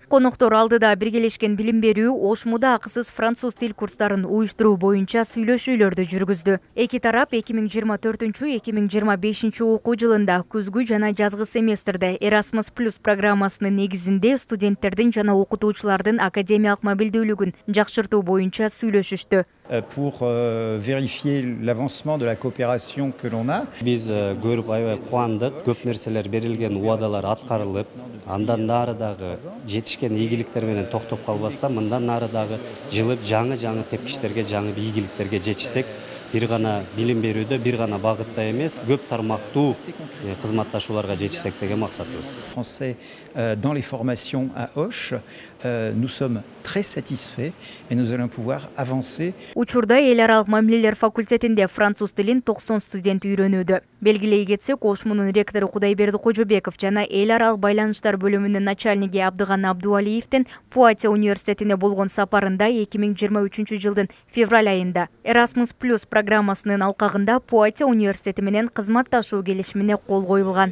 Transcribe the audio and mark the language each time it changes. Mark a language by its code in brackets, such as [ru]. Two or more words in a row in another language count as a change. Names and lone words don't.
[ky] Коноктор алдыда биргелешкен билим берүү, Ошмуда акысыз француз тил курстарын уюштуруу боюнча сүйлөшүүлөрдү жүргүздү. Эки тарап 2024-2025 окуу жылында күзгү жана жазгы семестрде Erasmus Plus программасынын негизинде студенттердин жана окутуучулардын академиялык медициналык мобилдүүлүгүн жакшыртуу боюнча сүйлөшүштү. [fr] Pour vérifier l'avancement de la coopération que l'on a. [ky] Биз көрүп аябай кубандык, көп нерселер берилген, убадалар аткарылып, андан нары дагы жетишкен ийгиликтер менен токтоп калбастан, мындан нары дагы жылып жаңы тепкичтерге, жаңы ийгиликтерге жетишсек, бир гана билим берүүдө, бир гана багытта эмес, көп тармактуу кызматташууларга жетишсек деген максатыбыз. [fr] Français dans les formations à Auch, nous sommes très satisfaits et nous allons pouvoir avancer. [ky] Учурда эл аралык мамилелер факультетинде француз тилин 90 студент үйрөнүүдө. Белгилей кетсек, Ошмунун ректору Кудайберди Кожобеков жана эл аралык байланыштар бөлүмүнүн начальниги Абдыган Абдуалиевдин Пуатия университетине болгон сапарында 2023 жылдын февраль айында Erasmus Plus программасынын алкагында Пуатия университети менен кызматташуу келишимине кол коюлган.